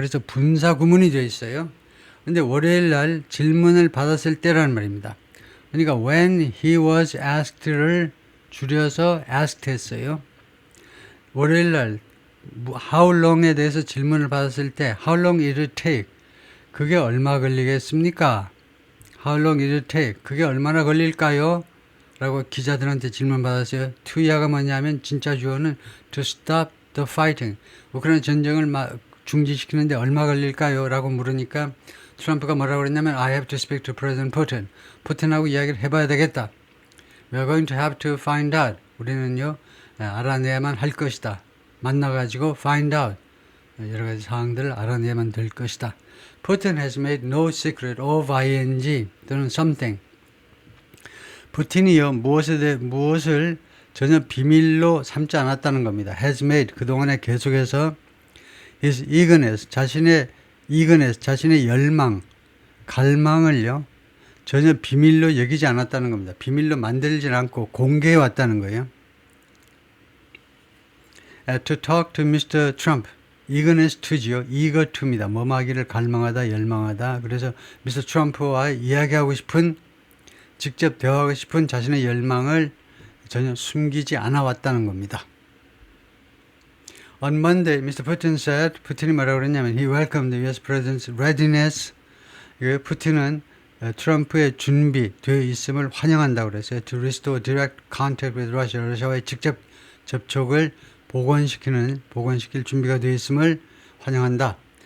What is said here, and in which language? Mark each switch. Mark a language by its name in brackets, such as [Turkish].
[Korean] 그래서 분사 구문이 되어 있어요. 근데 월요일 날 질문을 받았을 때라는 말입니다. 그러니까 when he was asked를 줄여서 asked 했어요. 월요일 날 how long에 대해서 질문을 받았을 때 [English] how long it would take, [Korean] 그게 얼마 걸리겠습니까? [English] How long it would take, [Korean] 그게 얼마나 걸릴까요? 라고 기자들한테 질문 받았어요. to 이하가 뭐냐면 진짜 주어는 [English] to stop the fighting, [Korean] 우크라이나 전쟁을 중지시키는데 얼마 걸릴까요? 라고 물으니까 트럼프가 뭐라고 그랬냐면 [English] I have to speak to President Putin. [Korean] 푸틴하고 이야기를 해봐야 되겠다. [English] We are going to have to find out. [Korean] 우리는요, 알아내야만 할 것이다. 만나가지고 find out. 여러 가지 사항들을 알아내야만 될 것이다. [English] Putin has made no secret of ing 또는 something. [Korean] 푸틴이요, 무엇을 전혀 비밀로 삼지 않았다는 겁니다. has made, 그동안에 계속해서 his eagerness, 자신의 열망, 갈망을요, 전혀 비밀로 여기지 않았다는 겁니다. 비밀로 만들지 않고 공개해 왔다는 거예요. [English] To talk to Mr. Trump. [Korean] eagerness to지요. eager to입니다. 뭐하기를 갈망하다, 열망하다. 그래서 Mr. Trump와 이야기하고 싶은, 직접 대화하고 싶은 자신의 열망을 전혀 숨기지 않아 왔다는 겁니다. [English] On Monday, Mr. Putin said, [Korean] 푸틴이 뭐라고 그랬냐면, [English] he welcomed the US President's readiness. [Korean] 푸틴은 트럼프의 준비되어 있음을 환영한다고 그랬어요. [English] To restore direct contact with Russia. [Korean] 러시아와의 직접 접촉을 복원시킬 준비가 되어 있음을 환영한다.